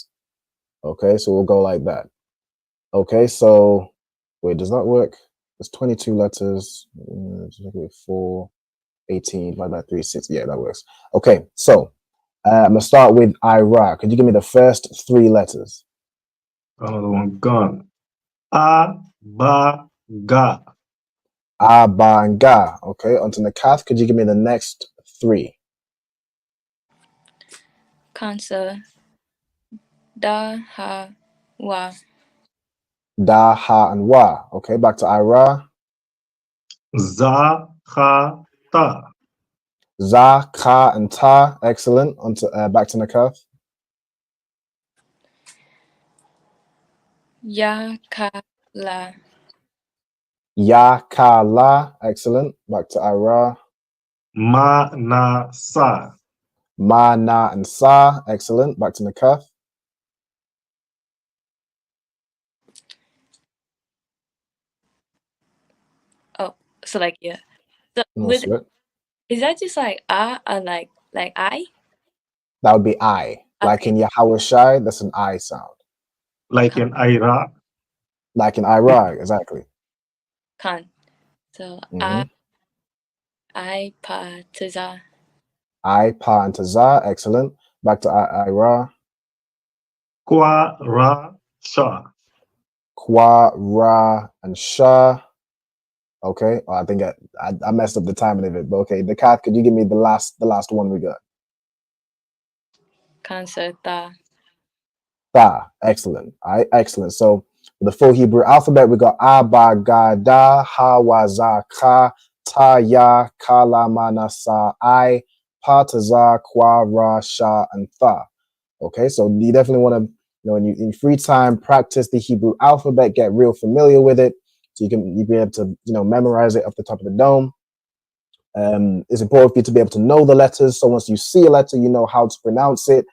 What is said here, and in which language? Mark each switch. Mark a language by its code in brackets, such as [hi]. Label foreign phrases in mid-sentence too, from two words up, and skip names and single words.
[en] Okay, so we'll go like that. Okay, so wait, does that work? It's 22 letters. 4, 18 divided by 3, 6. Yeah, that works. Okay, so I'm gonna start with Ira. Could you give me the first 3 letters? Another one gone. [he] A, ba, ga. A, ba, [en] and ga. Okay, onto Nakath. Could you give me the next 3? Cancer. [he] Da, ha, wa. Da, ha, [en] and wa. Okay, back to Ira. [he] Za, ha, ta. Za, ka, [en] and ta. Excellent. Onto back to Nakath. [he] Ya, ka, la. Ya, ka, la. [en] Excellent. Back to Ira. [he] Ma, na, sa. Ma, na, [en] and sa. Excellent. Back to Nakath. Oh, so like, yeah. So No with, sweat. is that just like or like I? That would be I. Like Okay. in Yahweh Shai, that's an I sound. Like in Ira. Like in Ira, exactly. Con. So Mhm. [he] I, pa, to, za. I, pa, [en] and Tazah. Excellent. Back to Ira. [he] Kwa, ra, sha. Kwa, Ra, [en] and Shah. Okay. Oh, I think I messed up the timing of it, but okay. The cat, could you give me the last one we got? Cancer, [he] ta. Ta. [en] Excellent. All right. Excellent. So the full Hebrew alphabet, we got [he] A, Ba, Ga, Da, Ha, Wa, Za, Ka, Ta, Ya, Ka, La, Ma, Na, Sa, I, Pa, Tazah, Kwa, Ra, Sha, [en] and Tha. Okay. So you definitely want to, you know, in free time, practice the Hebrew alphabet, get real familiar with it, so you be able to, you know, memorize it off the top of the dome. It's important for you to be able to know the letters. So once you see a letter, you know how to pronounce it.